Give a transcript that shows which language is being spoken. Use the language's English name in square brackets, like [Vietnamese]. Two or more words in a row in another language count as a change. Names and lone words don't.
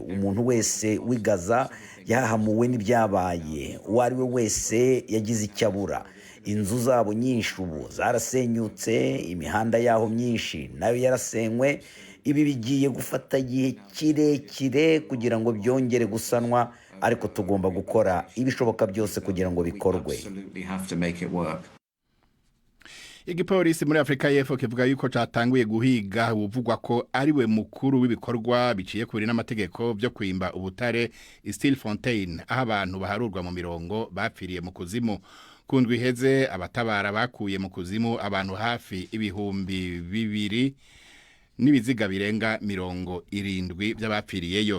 [Kinyarwanda] Umuntu wese wigaza yahahamuwe n'ibyabaye, uwo ari we wese yagize icyo abura. Inzu zabo nyinshi ubu zarasenyutse, imihanda yaho myinshi nayo yarasenywe. Ibi bigiye gufata igihe kirekire kugira ngo byongere gusanwa, ariko tugomba gukora ibishoboka byose kugira ngo bikorwe. [Rundi] Igipolisi muri Afrika y'Epfo kivuga yuko catanguye guhiga uvugwa ko ari we mukuru w'ibikorwa biciye kuri n'amategeko byo kwimba ubutare Stilfontein, aho abantu baharurwa mu mirongo bapfiriye mu kuzimu. Kundwi iheze abatabara bakuye mu kuzimu abantu hafi 2,000 n'ibiziga birenga 70 by'abapfiriyeyo.